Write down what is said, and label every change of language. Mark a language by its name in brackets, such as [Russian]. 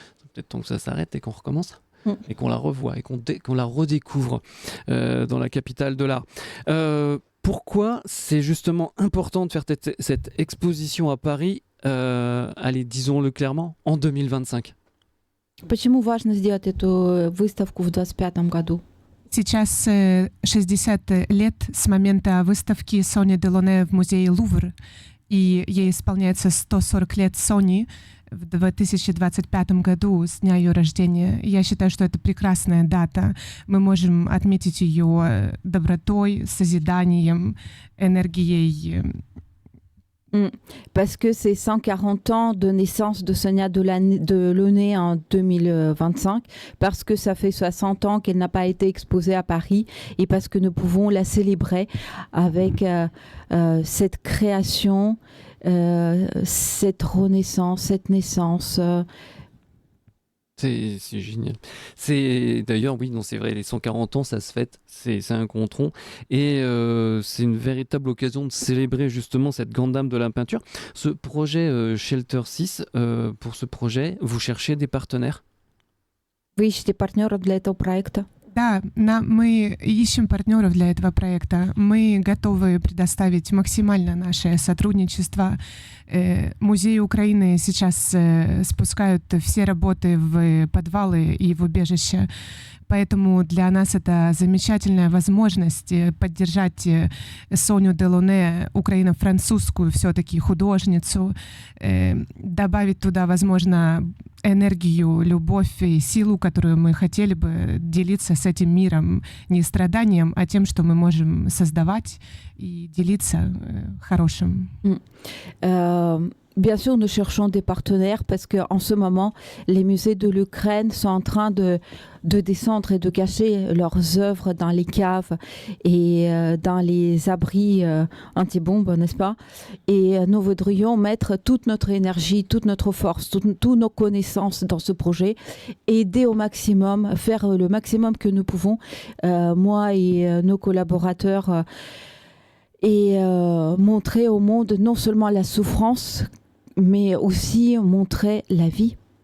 [French] C'est peut-être temps que ça s'arrête et qu'on recommence, et qu'on la revoie, et qu'on la redécouvre dans la capitale de l'art. Pourquoi c'est justement important de faire cette exposition à Paris, allez, disons-le clairement, en 2025? [Russian] Почему важно сделать эту выставку в 2025 году? Сейчас 60 лет с момента выставки Сони Делоне в музее Лувр, и ей исполняется 140 лет Сони в 2025 году с дня ее рождения. Я считаю, что это прекрасная дата. Мы можем отметить ее добротой, созиданием, энергией. [French] Parce que c'est 140 ans de naissance de Sonia Delaunay en 2025, parce que ça fait 60 ans qu'elle n'a pas été exposée à Paris, et parce que nous pouvons la célébrer avec cette création, cette renaissance, cette naissance. C'est génial. C'est d'ailleurs, oui, non, c'est vrai, les 140 ans, ça se fête, c'est un grand tronc. Et c'est une véritable occasion de célébrer justement cette grande dame de la peinture. Ce projet Shelter 6, pour ce projet, vous cherchez des partenaires? [Russian] Вы ищете партнеров для этого проекта? Да, мы ищем партнеров для этого проекта. Мы готовы предоставить максимально наше сотрудничество. Музеи Украины сейчас спускают все работы в подвалы и в убежища. Поэтому для нас это замечательная возможность поддержать Соню Делоне, украино-французскую все-таки художницу, добавить туда, возможно, энергию, любовь и силу, которую мы хотели бы делиться с этим миром, не страданием, а тем, что мы можем создавать и делиться хорошим. [French] Bien sûr, nous cherchons des partenaires parce qu'en ce moment, les musées de l'Ukraine sont en train de descendre et de cacher leurs œuvres dans les caves et dans les abris anti-bombes, n'est-ce pas? Et nous voudrions mettre toute notre énergie, toute notre force, toutes nos connaissances dans ce projet, aider au maximum, faire le maximum que nous pouvons, moi et nos collaborateurs, et montrer au monde non seulement la souffrance, mais aussi montrer la vie.